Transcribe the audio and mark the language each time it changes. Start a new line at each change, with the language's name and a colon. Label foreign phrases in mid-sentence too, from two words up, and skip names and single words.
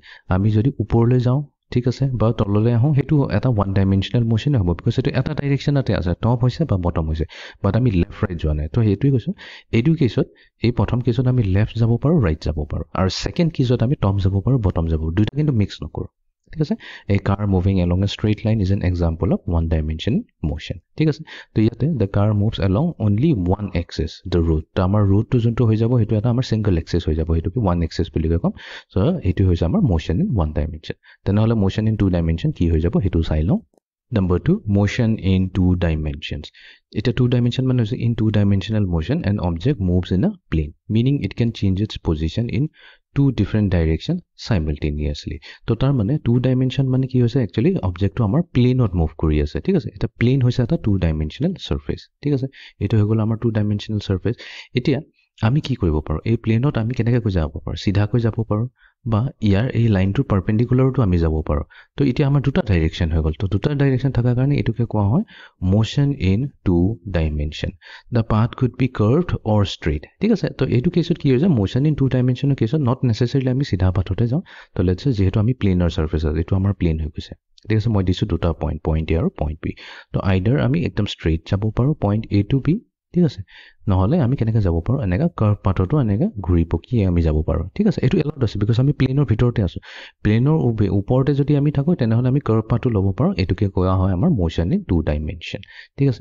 Assamese: আমি যদি ওপৰলৈ যাওঁ, ঠিক আছে, বা তললৈ আহোঁ, হেতু এটা
English: 1 dimensional motion
Assamese: হ'ব, বিকজ এটো এটা ডাইৰেকশনতে আছে, টপ হৈছে বা বটম হৈছে, বাট আমি
English: left right
Assamese: যোৱা নাই। তো হেতুই কৈছো এইটো কেছত, এই প্ৰথম কেছত আমি লেফট যাব পাৰো, ৰাইট যাব পাৰো, আৰু সেকেন্ড কেছত আমি টপ যাব পাৰো, বটম যাব পাৰো, দুটা কিন্তু মিক্স নকৰো, ঠিক আছে।
English: A car moving along a straight line is an example of 1 dimension motion,
Assamese: ঠিক আছে। তো ইয়াতে
English: the car moves along only one axis, the road,
Assamese: তো আমাৰ road to যোনটো হৈ যাব হেতু এটা আমাৰ
English: single axis
Assamese: হৈ যাব, হেতু কি 1 axis বুলি কম। সো হেতু হৈছে আমাৰ
English: motion in 1 dimension।
Assamese: তেনেহলে
English: motion in 2 dimension
Assamese: কি হৈ যাব হেতু চাই লওঁ।
English: Number 2, motion in 2 dimensions. It's a 2 dimension man in 2 dimensional motion, an object moves in a plane, meaning it can change its position in 2 different directions simultaneously.
Assamese: তো তাৰ মানে 2 dimension মানে কি হৈছে
English: actually object
Assamese: to আমাৰ plane ot move কৰি আছে, ঠিক আছে। এটা plane হৈছে এটা
English: 2 dimensional surface,
Assamese: ঠিক আছে। এটো হৈ গল আমাৰ
English: 2 dimensional surface।
Assamese: এতিয়া আমি কি কৰিব পাৰো, এই প্লেনত আমি কেনেকৈ গৈ যাব পাৰো, সিধাকৈ যাব পাৰো বা ইয়াৰ এই লাইনটো পারপেন্ডিকুলাৰটো আমি যাব পাৰো। তো এতিয়া আমাৰ দুটা ডাইৰেকশন হৈ গল, তো দুটা ডাইৰেকশন থাকাৰ কাৰণে এটোকে কোৱা হয়
English: motion in 2 dimension. the path could be curved or straight,
Assamese: ঠিক আছে। তো এইটো কেছত কি হৈ যায়,
English: motion in 2 dimensionৰ
Assamese: কেছত
English: not necessarily
Assamese: আমি সিধা পাথতে যাওঁ। তো
English: let's say
Assamese: যেহেতু আমি
English: planar surface
Assamese: আছে, এটো আমাৰ প্লেন হৈ গৈছে, ঠিক আছে। মই দিছো দুটা পইণ্ট,
English: point A
Assamese: আৰু
English: point B.
Assamese: তো আইদাৰ আমি একদম ষ্ট্ৰেইট যাব পাৰো
English: point A to B,
Assamese: ঠিক আছে, নহলে আমি কেনেকৈ যাব পাৰো এনেকা
English: curve pathটো
Assamese: এনেকা ঘূৰি পকি আমি যাব পাৰো, ঠিক আছে। এটো এলাউড আছে বিকজ আমি প্লেনৰ ভিতৰতে আছো। প্লেনৰ ওপৰতে যদি আমি থাকো তেনেহলে আমি
English: curve pathটো
Assamese: ল'ব পাৰো, এটোকে কোৱা হয় আমাৰ
English: motion in 2 dimension,
Assamese: ঠিক আছে।